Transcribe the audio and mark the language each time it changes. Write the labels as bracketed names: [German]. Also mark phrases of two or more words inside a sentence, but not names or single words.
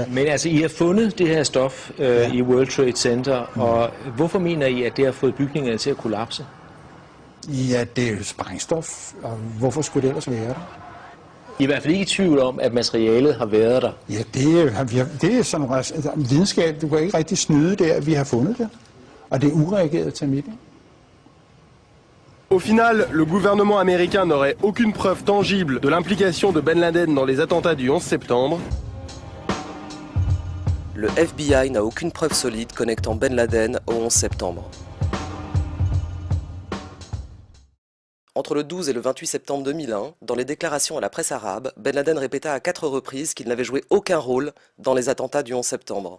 [Danish] Men altså, I har fundet det her stof i World Trade Center, og hvorfor mener I, at det har fået bygningerne til at kollapse? Ja, det er jo sprængstof, og hvorfor skulle det ellers være der? I er i hvert fald ikke i tvivl om, at materialet har været der. Ja, det er sådan videnskab. Du kan ikke rigtig snyde der, vi har fundet det. Og det er ureageret termit. [French] Au final, le gouvernement américain n'aurait aucune preuve tangible de l'implication de Ben Laden dans les attentats du 11 septembre. Le FBI n'a aucune preuve solide connectant Ben Laden au 11 septembre. Entre le 12 et le 28 septembre 2001, dans les déclarations à la presse arabe, Ben Laden répéta à 4 reprises qu'il n'avait joué aucun rôle dans les attentats du 11 septembre.